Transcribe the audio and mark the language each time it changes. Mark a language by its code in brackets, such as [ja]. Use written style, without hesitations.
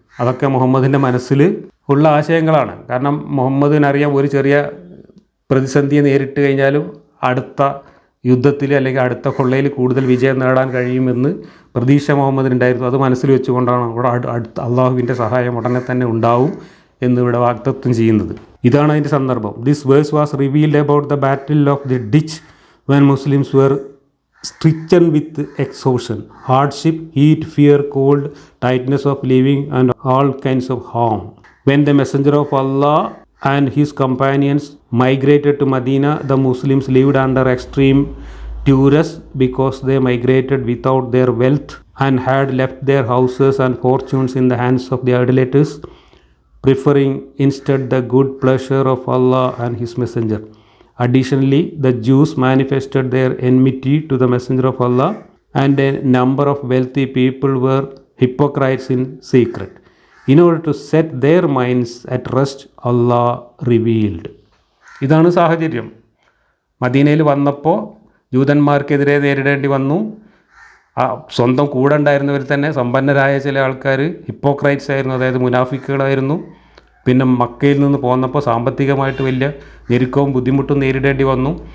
[ml] അതൊക്കെ മുഹമ്മദിൻ്റെ മനസ്സിൽ ഉള്ള ആശയങ്ങളാണ്. കാരണം മുഹമ്മദിനറിയാം ഒരു ചെറിയ പ്രതിസന്ധിയെ നേരിട്ട് കഴിഞ്ഞാലും അടുത്ത യുദ്ധത്തിൽ അല്ലെങ്കിൽ അടുത്ത കൊള്ളയിൽ കൂടുതൽ വിജയം നേടാൻ കഴിയുമെന്ന് പ്രതീക്ഷ മുഹമ്മദിനുണ്ടായിരുന്നു. അത് മനസ്സിൽ വെച്ചുകൊണ്ടാണ് ഇവിടെ അടുത്ത അള്ളാഹുവിൻ്റെ സഹായം ഉടനെ തന്നെ ഉണ്ടാവും എന്നിവിടെ വാഗ്ദത്തം ചെയ്യുന്നത്. ഇതാണ് അതിൻ്റെ സന്ദർഭം. [en] This verse was revealed about the battle of the ditch when Muslims were stricken with exhaustion, hardship, heat, fear, cold, tightness of living and all kinds of harm. When the messenger of Allah and his companions migrated to Medina, the Muslims lived under extreme duress because they migrated without their wealth and had left their houses and fortunes in the hands of the idolaters, preferring instead the good pleasure of Allah and his messenger. Additionally, the Jews manifested their enmity to the messenger of Allah, and a number of wealthy people were hypocrites in secret. In order to set their minds at rest, Allah revealed. [ml] ഇതാണ് സാഹചര്യം. മദീനയിൽ വന്നപ്പോൾ ജൂതന്മാർക്കെതിരെ നേരിടേണ്ടി വന്നു. സ്വന്തം കൂടെ ഉണ്ടായിരുന്നവർ തന്നെ സമ്പന്നരായ ചില ആൾക്കാർ ഹിപ്പോക്രൈറ്റ്സ് ആയിരുന്നു, അതായത് മുനാഫിക്കുകളായിരുന്നു. പിന്നെ മക്കയിൽ നിന്ന് പോന്നപ്പോൾ സാമ്പത്തികമായിട്ട് വലിയ ഞെരുക്കവും ബുദ്ധിമുട്ടും നേരിടേണ്ടി വന്നു.